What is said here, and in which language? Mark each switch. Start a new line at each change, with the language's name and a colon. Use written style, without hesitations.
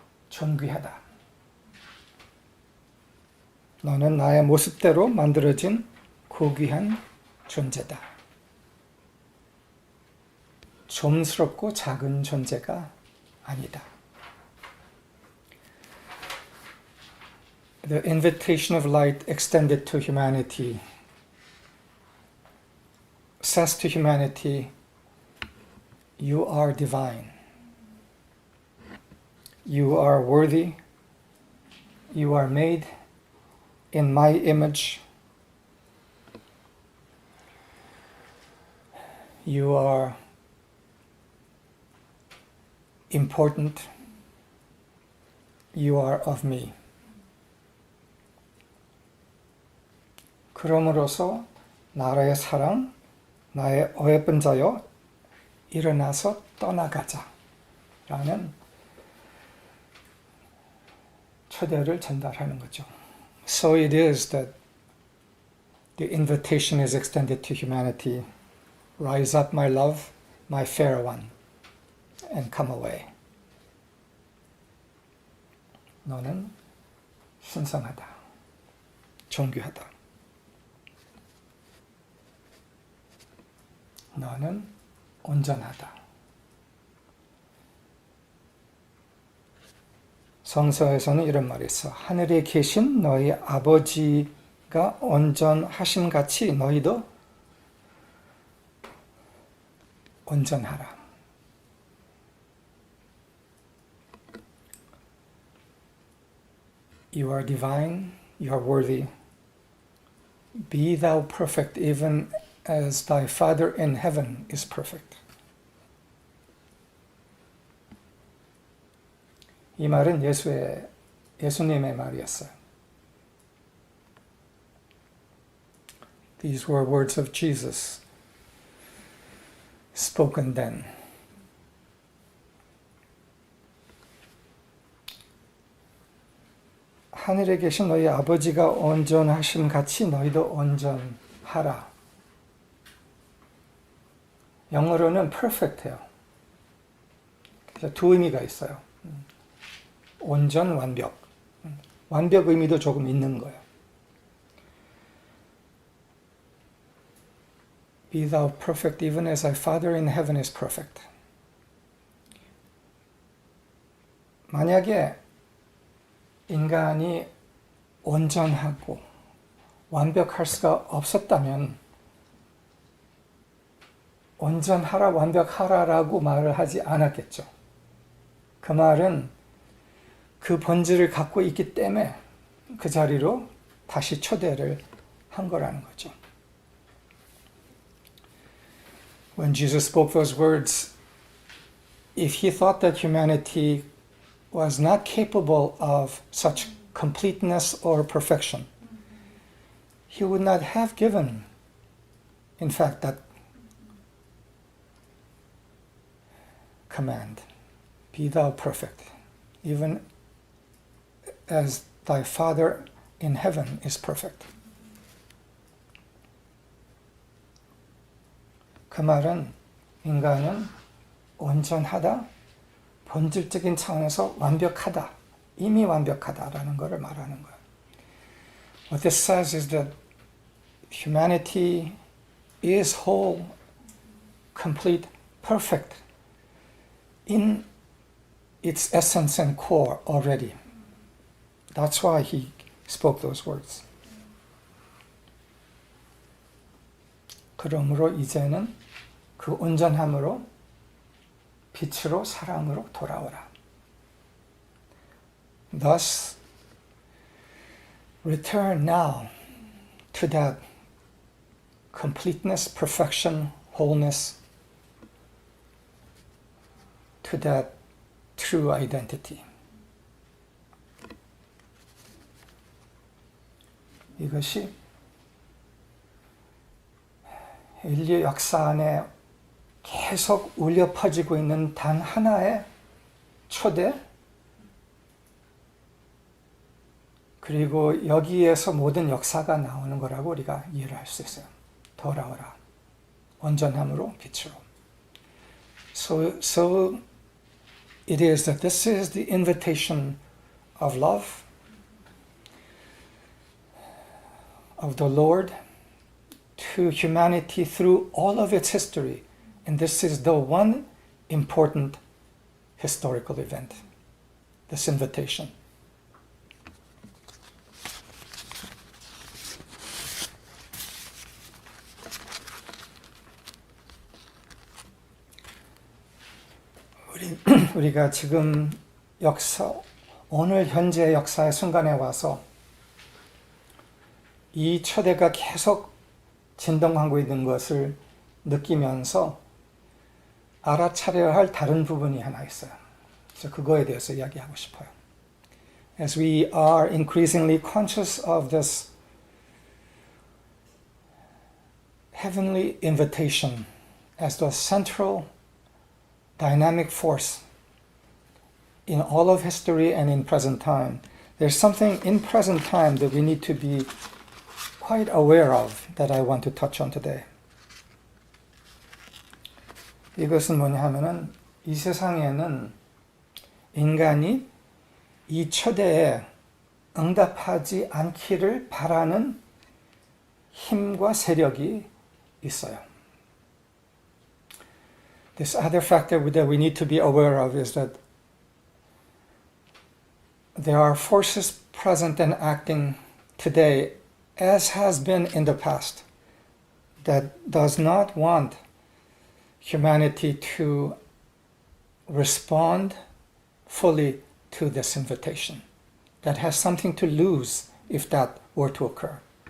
Korean: 존귀하다. 너는 나의 모습대로 만들어진 고귀한 존재다. 좀스럽고 작은 존재가 아니다.
English: The invitation of light extended to humanity says to humanity, you are divine. You are worthy. You are made in my image. You are important. You are of me.
Korean: 그러므로서 나의 사랑, 나의 어여쁜 자여, 일어나서 떠나가자 라는 초대를 전달하는 거죠.
English: So it is that the invitation is extended to humanity. Rise up, my love, my fair one, and come away.
Korean: 너는 신성하다, 존귀하다. 너는 온전하다. 성서에서는 이런 말이 있어. 하늘에 계신 너희 아버지가 온전하심 같이 너희도 온전하라.
English: You are divine, you are worthy. Be thou perfect even as thy Father in heaven is perfect.
Korean: 이 말은 예수님의 말이었어요.
English: These were words of Jesus spoken then.
Korean: 하늘에 계신 너희 아버지가 온전하심 같이 너희도 온전하라. 영어로는 perfect해요. 그래서 두 의미가 있어요. 온전, 완벽. 완벽 의미도 조금 있는 거예요.
English: Be thou perfect even as thy Father in heaven is perfect.
Korean: 만약에 인간이 온전하고 완벽할 수가 없었다면 온전하라, 완벽하라라고 말을 하지 않았겠죠. 그 말은 그 본질을 갖고 있기 때문에 그 자리로 다시 초대를 한 거라는 거죠.
English: When Jesus spoke those words, if he thought that humanity was not capable of such completeness or perfection, he would not have given, in fact, that command, be thou perfect, even as thy Father in heaven is perfect.
Korean: 그 말은 인간은 온전하다, 본질적인 차원에서 완벽하다, 이미 완벽하다라는 것을 말하는 거예요.
English: What this says is that humanity is whole, complete, perfect in its essence and core already. That's why he spoke those words.
Korean: 그러므로 이제는 그 온전함으로 빛으로 사랑으로 돌아오라.
English: Thus, return now to that completeness, perfection, wholeness, to that true identity.
Korean: 이것이 인류 역사 안에 계속 울려 퍼지고 있는 단 하나의 초대, 그리고 여기에서 모든 역사가 나오는 거라고 우리가 이해를 할 수 있어요. 돌아오라. 온전함으로 빛으로.
English: So it is that this is the invitation of love, of the Lord to humanity through all of its history. And this is the one important historical event, this invitation.
Korean: 우리가 지금 역사, 오늘 현재 역사의 순간에 와서 이 초대가 계속 진동하고 있는 것을 느끼면서 알아차려야 할 다른 부분이 하나 있어요. 그래서 그거에 대해서 이야기하고 싶어요.
English: As we are increasingly conscious of this heavenly invitation as the central dynamic force in all of history and in present time, there's something in present time that we need to be quite aware of that I want to touch on today.
Korean: 이것은 뭐냐 하면은 이 세상에는 인간이 이 초대에 응답하지 않기를 바라는 힘과 세력이 있어요.
English: This other factor that we need to be aware of is that there are forces present and acting today, as has been in the past, that does not want humanity to respond fully to this invitation, that has something to lose if that were to occur.